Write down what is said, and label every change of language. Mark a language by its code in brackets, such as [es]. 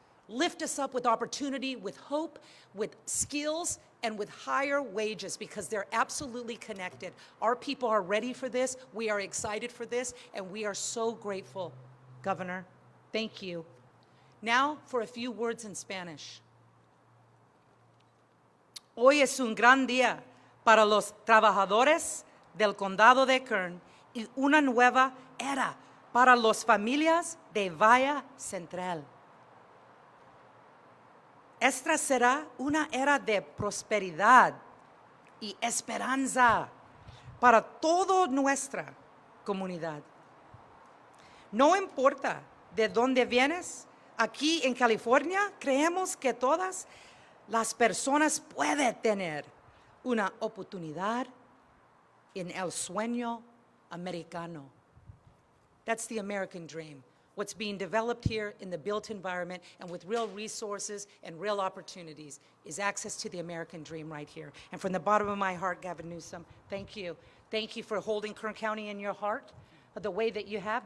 [en] lift us up with opportunity, with hope, with skills, and with higher wages, because they're absolutely connected. Our people are ready for this, we are excited for this, and we are so grateful, Governor. Thank you. Now for a few words in Spanish. [es] Hoy es un gran día para los trabajadores del condado de Kern y una nueva era para las familias de Valle Central. Esta será una era de prosperidad y esperanza para toda nuestra comunidad. No importa de dónde vienes, aquí en California creemos que todas las personas pueden tener una oportunidad en el sueño americano. [en] That's the American dream. What's being developed here in the built environment and with real resources and real opportunities is access to the American dream right here. And from the bottom of my heart, Gavin Newsom, thank you. Thank you for holding Kern County in your heart the way that you have.